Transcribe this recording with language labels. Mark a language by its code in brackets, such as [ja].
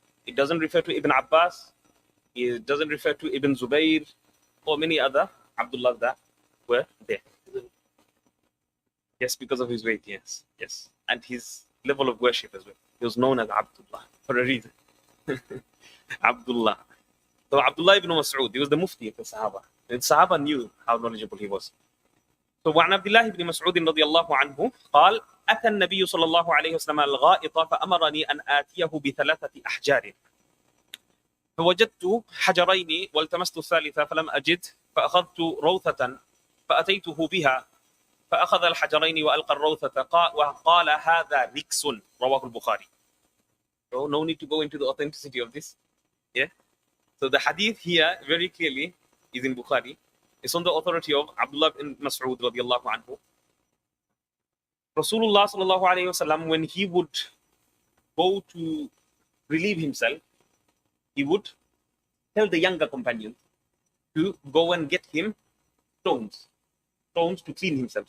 [en] It doesn't refer to Ibn Abbas. It doesn't refer to Ibn Zubayr or many other Abdullahs that were there. Yes, because of his weight, yes. Yes. And his level of worship as well. He was known as Abdullah for a reason. Abdullah. So Abdullah ibn Mas'ud, he was the mufti of the Sahaba. And Sahaba knew how knowledgeable he was. [ar] So وعن عبد الله بن مسعود رضي الله عنه قال أتى النبي صلى الله عليه وسلم الغائط فأمرني أن آتيه بثلاثة أحجار فوجدت حجرين والتمست الثالثة فلم أجد فأخذت روثة فأتيته بها فأخذ الحجرين وألقى الروثة وقال هذا ركس رواه البخاري. [en] So no need to go into the authenticity of this. Yeah. So the hadith here very clearly is in Bukhari. It's on the authority of Abdullah ibn Mas'ud radiallahu anhu. Rasulullah sallallahu alayhi wasallam, when he would go to relieve himself, he would tell the younger companions to go and get him stones to clean himself.